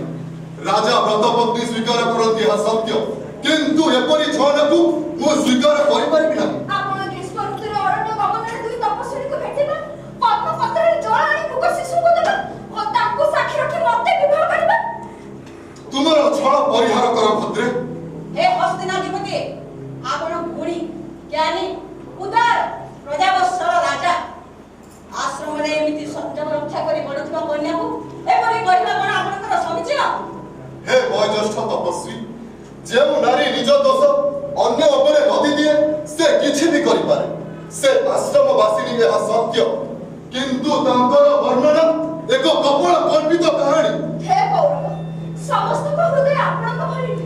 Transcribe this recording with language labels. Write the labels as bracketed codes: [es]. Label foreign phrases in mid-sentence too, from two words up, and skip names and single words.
[or] ରାଜା ବ୍ରତପତ୍ନୀ ସ୍ୱୀକାର କରନ୍ତି ଏହା ସତ୍ୟ, କିନ୍ତୁ ଏପରି ଛଳନାକୁ ମୁଁ ସ୍ୱୀକାର କରିପାରିବି ନାହିଁ। ଆପଣ ଗ୍ରୀଷ୍ମ ଋତୁରେ ଅରଣ୍ୟ ଗମନରେ ଦୁଇ ତପସ୍ୱୀଙ୍କୁ ଭେଟିବା, ପଦ୍ମପତ୍ରରେ ଜଳ ଆଣି ମୃଗ ଶିଶୁଙ୍କୁ ଦେବା ଓ ତାଙ୍କୁ ସାକ୍ଷୀ ରଖି ମୋତେ ବିବାହ କରିବା। ତୁମର ଛଳ ପରିହାର କର ଭଦ୍ରେ। ହେ ହସ୍ତିନାଧିପତି ଆପଣ ଗୁଣୀ ଜ୍ଞାନୀ ଉଦାର ପ୍ରଜାବତ୍ସଳ ରାଜା ଆଶ୍ରମ ରେ ଏମିତି ସଂଯମ ରକ୍ଷା କରି ବଢୁଥିବା କନ୍ୟାକୁ ଏପରି କହିବା କୋନ ଆପଣଙ୍କର ସମୀଚୀନ? ହେ ବୟୋଜ୍ୟେଷ୍ଠ ତପସ୍ୱୀ, ଯେଉଁ ନାରୀ ନିଜ ଦୋଷ ଅନ୍ୟ ଉପରେ ଲଦି ଦିଏ ସେ କିଛି ବି କରିପାରେ। ସେ ଆଶ୍ରମବାସିନୀ ଏହା ସତ୍ୟ, କିନ୍ତୁ ତାଙ୍କର ବର୍ଣ୍ଣନା ଏକ କପୋଳ କଳ୍ପିତ କାହାଣୀ। ହେ କୌରବ, ସମସ୍ତଙ୍କ ହୃଦୟ ଆପଣଙ୍କ ଭଳି ନୁହେଁ।